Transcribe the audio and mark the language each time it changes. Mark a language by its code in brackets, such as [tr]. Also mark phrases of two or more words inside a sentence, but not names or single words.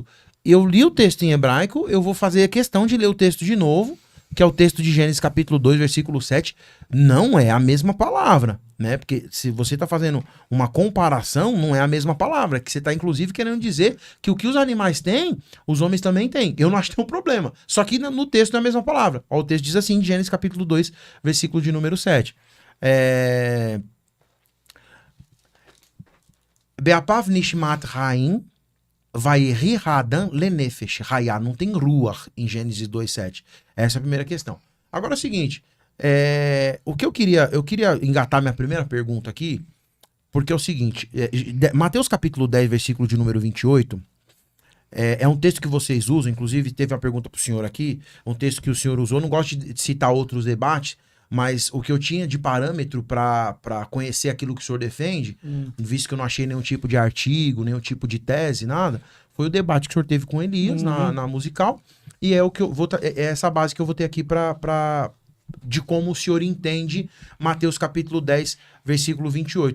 [pt] Eu li o texto em hebraico, eu vou fazer a questão de ler o texto de novo, que é o texto de Gênesis capítulo 2, versículo 7, não é a mesma palavra, né? Porque se você está fazendo uma comparação, não é a mesma palavra, que você está inclusive querendo dizer que o que os animais têm, os homens também têm. Eu não acho que tem um problema. Só que no texto não é a mesma palavra. Ó, o texto diz assim, Gênesis capítulo 2, versículo de número 7. [he] Beapav nishmat haim Vayeri Hadam lenefesh Hayá, [pt] não tem ruach em Gênesis 2:7. Essa é a primeira questão. Agora é o seguinte, o que eu queria engatar minha primeira pergunta aqui, porque é o seguinte, Mateus capítulo 10, versículo de número 28, é um texto que vocês usam, inclusive teve uma pergunta pro senhor aqui, um texto que o senhor usou, não gosto de citar outros debates, mas o que eu tinha de parâmetro para conhecer aquilo que o senhor defende, visto que eu não achei nenhum tipo de artigo, nenhum tipo de tese, nada, foi o debate que o senhor teve com Elias na musical, e é o que eu vou é essa base que eu vou ter aqui de como o senhor entende Mateus capítulo 10, versículo 28.